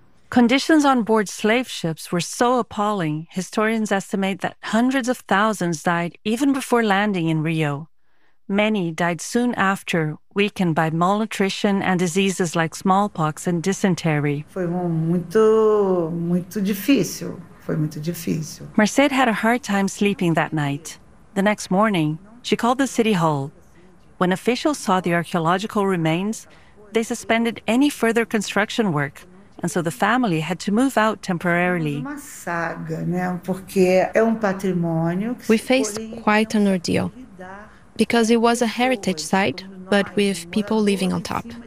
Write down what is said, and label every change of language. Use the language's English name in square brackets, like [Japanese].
[English] Conditions on board slave ships were so appalling, historians estimate that hundreds of thousands died even before landing in Rio. Many died soon after, weakened by malnutrition and diseases like smallpox and dysentery. [Portuguese] Foi muito, muito difícil. Foi muito difícil. [English] Mercedes had a hard time sleeping that night. The next morning, she called the city hall. When officials saw the archaeological remains, they suspended any further construction work. And so the family had to move out temporarily. We faced quite an ordeal, because it was a heritage site, but with people living on top.